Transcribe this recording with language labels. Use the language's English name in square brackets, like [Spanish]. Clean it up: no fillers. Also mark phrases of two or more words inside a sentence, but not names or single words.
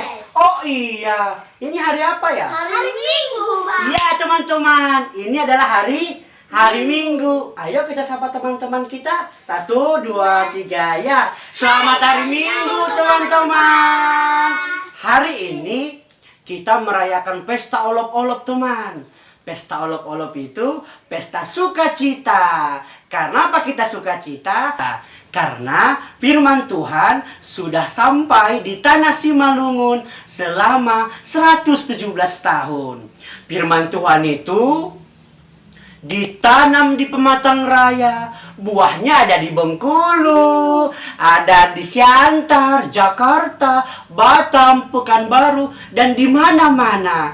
[Indonesian] Oh iya, ini hari apa ya? Hari Minggu, Pak. Iya teman-teman, ini adalah hari Minggu. Ayo kita sapa teman-teman kita. 1, 2, 3, ya. Selamat hari Minggu teman-teman. Hari ini kita merayakan pesta olop-olop teman. Pesta olop-olop itu pesta sukacita. Karena apa kita sukacita? Karena firman Tuhan sudah sampai di tanah Simalungun selama 117 tahun. Firman Tuhan itu ditanam di Pematang Raya, buahnya ada di Bengkulu, ada di Siantar, Jakarta, Batam, Pekanbaru, dan di mana-mana.